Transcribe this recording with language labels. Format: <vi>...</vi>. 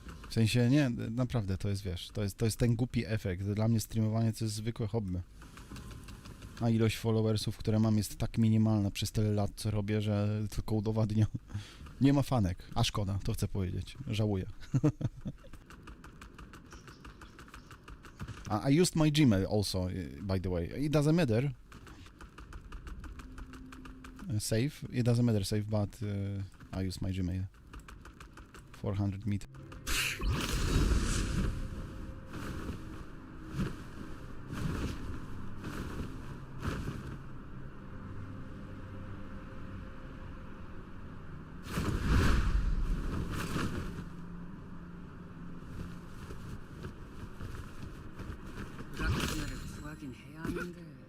<pl>W sensie, nie, naprawdę, to jest, wiesz, to jest ten głupi efekt. Dla mnie streamowanie to jest zwykłe hobby. A ilość followersów, które mam, jest tak minimalna przez tyle lat, co robię, że tylko udowadnia. Nie ma fanek, a szkoda, to chcę powiedzieć. Żałuję.</pl> <en>I used my Gmail also, by the way. It doesn't matter. Save. It doesn't matter save, but I use my Gmail. 400 meters.</en> <ko>브라키나를 구하긴 해야 하는데.</ko>